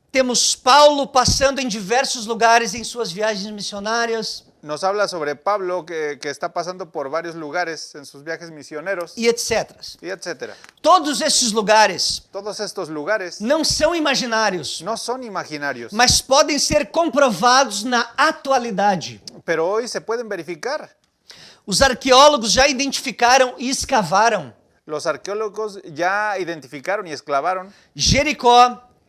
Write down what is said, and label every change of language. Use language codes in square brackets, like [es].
[pt] Temos Paulo passando em diversos lugares em suas viagens missionárias [es] nos habla sobre Pablo que está pasando por varios lugares en sus viajes misioneros [pt] e etc. [es] y etcétera. [pt] Todos esses lugares [es] Todos estos lugares [pt] não são imaginários, [es] no son imaginarios, [pt] mas podem ser comprovados na atualidade. [es] pero hoy se pueden verificar. [pt] Os arqueólogos já identificaram e escavaram [es] Los arqueólogos ya identificaron y excavaron Jericó,